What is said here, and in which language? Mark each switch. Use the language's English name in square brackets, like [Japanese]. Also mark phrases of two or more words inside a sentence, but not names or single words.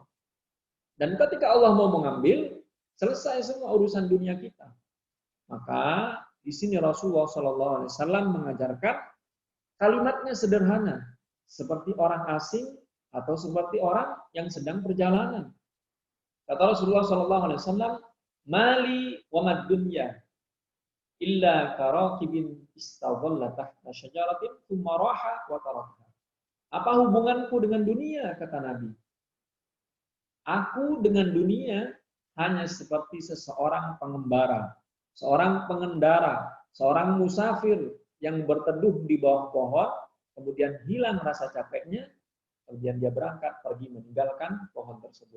[Indonesian] Dan ketika Allah mau mengambil, selesai semua urusan dunia kita. Maka di sini Rasulullah SAW mengajarkan kalimatnya sederhana, seperti orang asing atau seperti orang yang sedang perjalanan. Kata Rasulullah SAW, [Arabic] ما لي وما للدنيا إلا كراكب استظل تحت شجرة ثم راح وتركها. [Indonesian] Apa hubunganku dengan dunia, kata Nabi? Aku dengan dunia hanya seperti seseorang pengembara, seorang pengendara, seorang musafir yang berteduh di bawah pohon, kemudian hilang rasa capeknya, kemudian dia berangkat pergi meninggalkan pohon tersebut.